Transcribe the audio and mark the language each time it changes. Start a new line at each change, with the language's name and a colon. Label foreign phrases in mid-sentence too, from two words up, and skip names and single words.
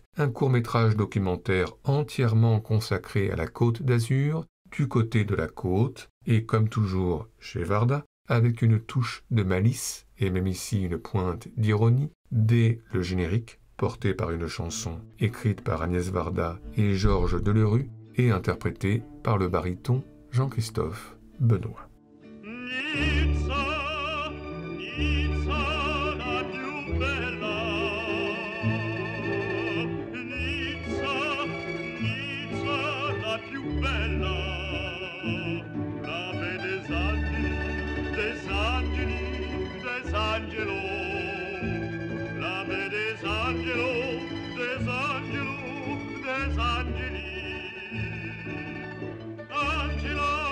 French: un court-métrage documentaire entièrement consacré à la Côte d'Azur, du côté de la côte, et comme toujours chez Varda, avec une touche de malice, et même ici une pointe d'ironie, dès le générique, porté par une chanson écrite par Agnès Varda et Georges Delerue, et interprétée par le baryton Jean-Christophe Benoît.
Italian: Nizza, Nizza, la più bella. Nizza, Nizza, la più bella.
French: La baie des angeli, des angeli, des angelos. La baie des angelos, des angelos, des angeli. Angela.